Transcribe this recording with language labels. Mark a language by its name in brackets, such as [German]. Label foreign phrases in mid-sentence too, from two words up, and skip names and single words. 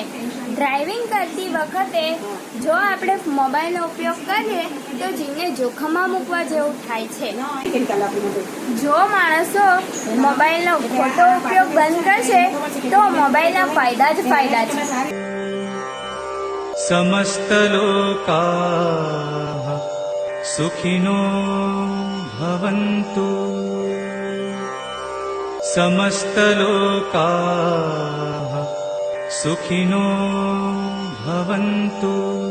[Gujarati] ડ્રાઇવિંગ કરતી વખતે જો આપણે મોબાઈલનો ઉપયોગ કરીએ તો જીવને જોખમમાં મૂકવા જેવું થાય છે. જો માણસો મોબાઈલનો ખોટો ઉપયોગ બંધ કરશે તો મોબાઈલના ફાયદા જ ફાયદા છે. [Sanskrit] समस्त लोकाः सुखिनो भवन्तु. समस्त लोकाः सुखिनो भवन्तु.